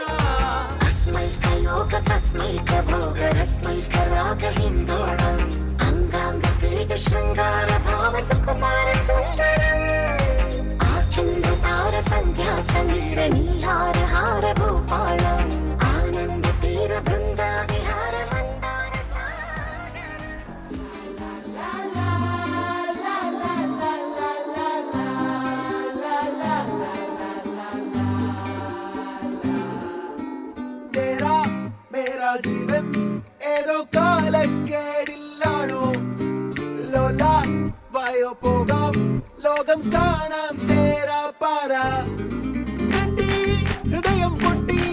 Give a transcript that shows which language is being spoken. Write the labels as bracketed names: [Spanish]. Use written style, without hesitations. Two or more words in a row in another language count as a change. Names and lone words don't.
[Telugu] అస్మైక యోగ తస్మైక భోగ రస్మైక రాగ హిందోళం శృంగార భావ సుకుమార సుందరం ఆచంద్రతార సంధ్యా సమీర నీహార హార భూపాళం ఆనంద తీర బృంద విహార మందార [Hindi] तेरा मेरा जीवन [Malayalam] ഏതോ കാലക്കേടില്ലാണോ ലോലാ വായോ പോകാം ലോകം കാണാം തേരാ പാര ഹൃദയം